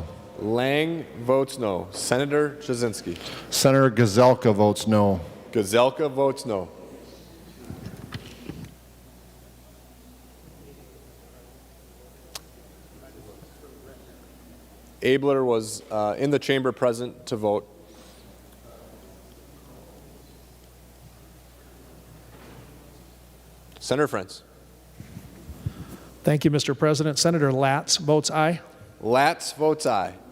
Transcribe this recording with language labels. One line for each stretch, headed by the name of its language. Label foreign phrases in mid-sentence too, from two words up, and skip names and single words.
English: Lang votes no. Senator Jasinski. Senator Gazelka votes no. Gazelka votes no. Abler was in the chamber present to vote. Senator Frentz. Thank you, Mr. President. Senator Latz votes aye. Latz votes aye.